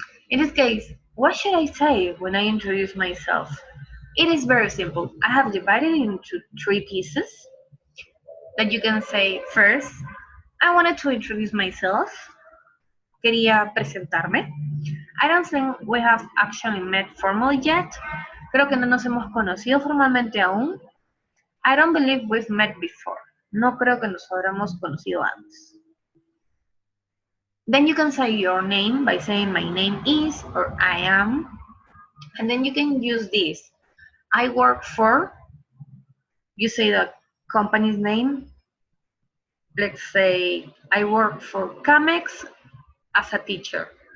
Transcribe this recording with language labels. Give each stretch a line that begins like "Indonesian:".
English: In this case, what should I say when I introduce myself? It is very simple. I have divided it into 3 pieces that you can say first. I wanted to introduce myself.
Spanish: Quería presentarme.
English: I don't think we have actually met formally yet.
Spanish: Creo que no nos hemos conocido formalmente aún.
English: I don't believe we've met before.
Spanish: No creo que nos habremos conocido antes.
English: Then you can say your name by saying my name is or I am. And then you can use this. I work for, you say the company's name. Let's say I work for Camex as a teacher.